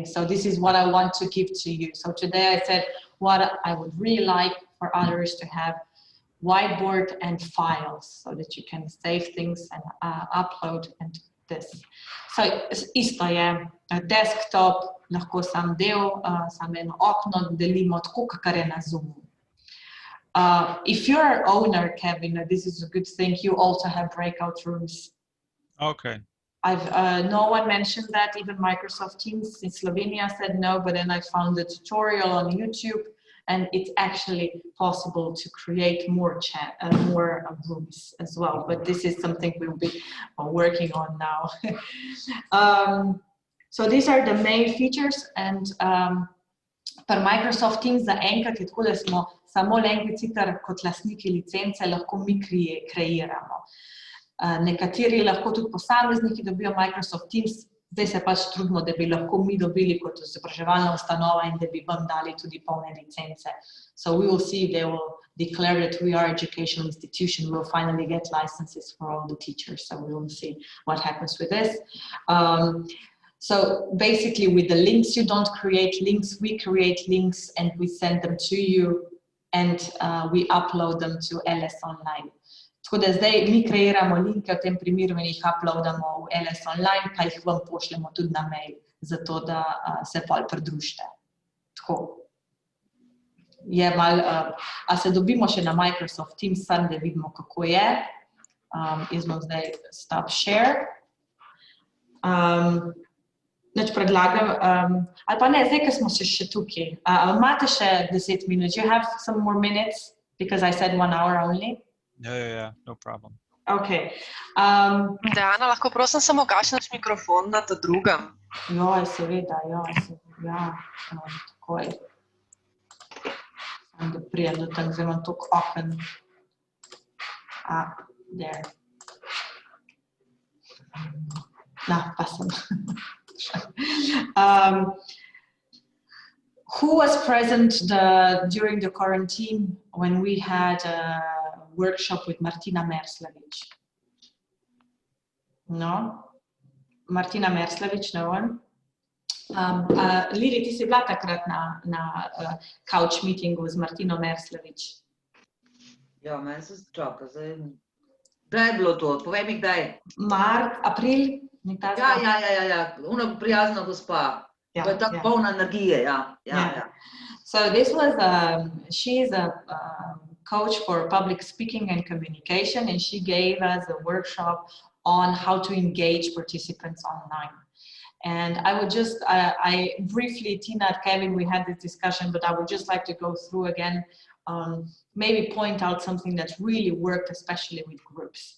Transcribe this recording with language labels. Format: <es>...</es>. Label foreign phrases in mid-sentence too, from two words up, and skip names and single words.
<en>So this is what I want to give to you. So today I said what I would really like for others to have whiteboard and files so that you can save things and upload and this.</en> <sl>So isto je desktop, lahko sam del, samo eno okno delimo tako, kakor je na Zoomu.</sl> <en>If you're an owner, Kevin, this is a good thing. You also have breakout rooms. Okay. No one mentioned that. Even Microsoft Teams in Slovenia said no, but then I found a tutorial on YouTube, and it's actually possible to create more rooms as well. But this is something we'll be working on now. So these are the main features, and per</en> <sl>Microsoft Teams zaenkrat je tako, da smo samo LanguaSitter kot lastniki licence lahko mi kreiramo. Nekateri lahko tudi posamezniki dobijo Microsoft Teams, zdaj se pač trudimo, da bi lahko mi dobili kot izobraževalna ustanova in da bi vam dali tudi polne licence.</sl> <en>So we will see, they will declare that we are educational institution, we'll finally get licenses for all the teachers, so we will see what happens with this. So basically with the links, you don't create links, we create links and we send them to you and we upload them to LS Online.</en> <sl>Tako da zdaj mi kreiramo linke v tem primeru in jih uploadamo v LS Online, pa jih vam pošljemo tudi na mail, zato da se pol pridružite. Tako. Je malo, a se dobimo še na Microsoft Teams, sam da vidimo, kako je. Jaz bom zdaj</sl> <en>stop share.</en> <sl>Neč predlagam, ali pa ne, zdaj, ko smo še tukaj. Imate še 10 minut?</sl> <en>Do you have some more minutes? Because I said 1 hour only. Yeah, no problem. Okay.</en> <sl>Dejana, lahko prosim samo gašneš mikrofon na ta drugem? Joj, seveda, takoj. Sam da prijem do tam, zdaj imam toliko oken. There. Pa sem.</sl> <en>Who was present during the quarantine when we had a workshop with Martina Merslović? No?</en> <sl>Martina Merslović,</sl> <en>no one?</en> <sl>Lili, ti si bila takrat na couch meetingu z Martino Merslović? Ja, meni se čaka, zdaj. Kdaj je bilo to? Povej mi, kdaj? April? Ja, ona prijazna gospa. To je tako polna energije, ja.</sl> <en>So this was, she is a coach for public speaking and communication, and she gave us a workshop on how to engage participants online. And I would just, I briefly, Tina and Kevin, we had this discussion, but I would just like to go through again, maybe point out something that really worked, especially with groups.</en>